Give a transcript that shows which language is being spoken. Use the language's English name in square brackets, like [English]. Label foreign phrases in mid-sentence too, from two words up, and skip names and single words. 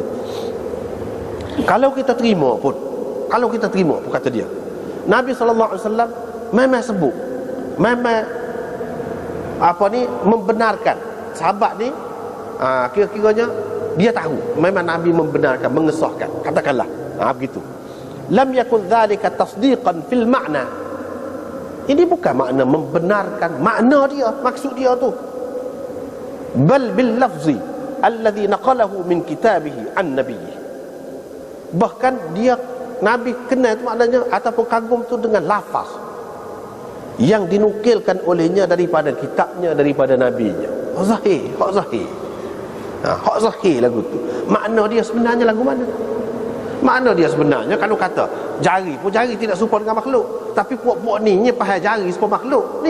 [Malay] Kalau kita terima pun, kata dia, Nabi SAW memang sebut, memang membenarkan sahabat ni. Kira-kiranya dia tahu memang Nabi membenarkan, mengesahkan, katakanlah begitu. [Arabic] لم يكن ذلك تصديقا في المعنى. [Malay] Ini bukan makna membenarkan makna dia, maksud dia tu. [Arabic] بل باللفظ الذي نقله من كتابه عن النبي. [Malay] Bahkan dia Nabi kenal tu maknanya ataupun kagum tu dengan lafaz yang dinukilkan olehnya daripada kitabnya, daripada nabinya. Zahir, hak zahir. Hak zahir lagu tu. Makna dia sebenarnya lagu mana? Makna dia sebenarnya kalau kata jari pun jari tidak serupa dengan makhluk, tapi puak-puak ni faham jari serupa makhluk ni.